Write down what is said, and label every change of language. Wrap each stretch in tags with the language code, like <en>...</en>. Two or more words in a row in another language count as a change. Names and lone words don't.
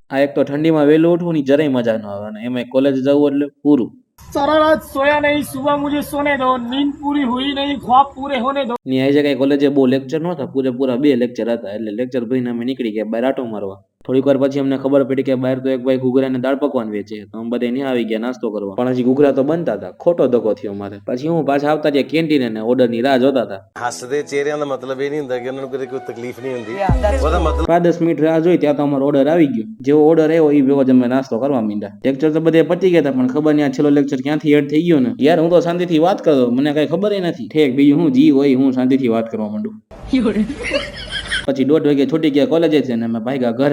<gu>આ એક તો ઠંડીમાં વહેલું ઉઠવું ની જરાય મજા ન આવે અને એમાં કોલેજ જવું એટલે પૂરું।</gu> <hi>सारा रात सोया नहीं, सुबह मुझे सोने दो, नींद पूरी हुई नहीं, ख्वाब पूरे होने दो।</hi> <gu>ની આ જગ્યાએ કોલેજે બહુ લેક્ચર નહોતા, પૂરેપૂરા 2 લેક્ચર હતા એટલે લેક્ચર ભરીને અમે નીકળી ગયા બહાર આટો મારવા। થોડીક વાર પછી અમને ખબર પડી કે બહાર તો એક ભાઈ ઘૂઘરા ને દાળ પકવાન વેચે, તો અમે બધા ત્યાં આવી ગયા નાસ્તો કરવા, પણ હજી ઘૂઘરા તો બનતા હતા। ખોટો ધક્કો થયો મારે। પછી હું પાછા આવતા રહ્યા કેન્ટીને ને ઓર્ડર ની રાહ જોતા હતા।</gu> <pa>ਹੱਸਦੇ ਚਿਹਰਿਆਂ ਦਾ ਮਤਲਬ ਇਹ ਨਹੀਂ ਹੁੰਦਾ ਕਿ ਉਹਨਾਂ ਨੂੰ ਕਦੇ ਕੋਈ ਤਕਲੀਫ਼ ਨਹੀਂ ਹੁੰਦੀ ਉਹਦਾ મતલબ</pa> <gu>5-10 મિનિટ રાહ જોઈ ત્યાં તો અમારો ઓર્ડર આવી ગયો। જેવો ઓર્ડર આવ્યો એ ભેગો જ અમે નાસ્તો કરવા માંડ્યા। લેક્ચર તો બધે પતી ગયા હતા પણ ખબર નહીં આ છેલ્લો લેક્ચર ક્યાંથી એડ થઈ ગયો ને યાર। હું તો શાંતિથી વાત કરતો, મને કઈ ખબર નથી। ઠેક બીજું હું જી હોય હું શાંતિથી વાત કરવા માંડું। પછી 1:30 વાગે છૂટી ગયા કોલેજે છે ને અમે ભાગ્યા ઘરે।</gu>